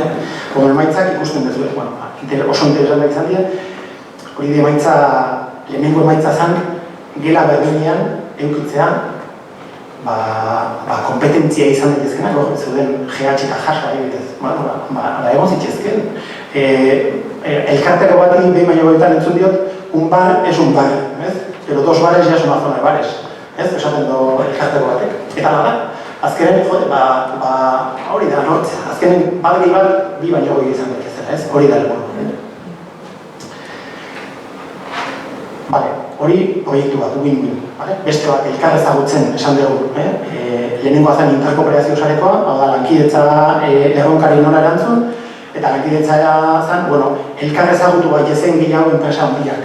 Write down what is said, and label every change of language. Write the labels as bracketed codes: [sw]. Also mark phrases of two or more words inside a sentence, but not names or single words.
[eu] Emaitzak ikusten dezu, oso interesantak izan dira, hori de emaitza, lehenengo emaitza zen, gela berdinean eukitzea, kompetentzia izan daitezkenak, zeuden GH eta JASA egitez, egon zitzezken. Elkarteko bati behin baino goetan entzun diot, [es] un bar es un bar, pero 2 bares ya es una zona de bares, [eu] esaten do elkarteko batek. Eta nada, azkenen, hori da, azkenen bat gehi bat, 2 baino goi izan daitezela, hori da helburu. Hori proiektu bat, win-win. Beste bat, elkar ezagutzen esan dugu. Lehenengoa zen interkooperazio sarekoa, hau da, lankidetza erronkari nola erantzun, eta lankidetza zen, elkar ezagutu gaitezen gehiago enpresa handiak.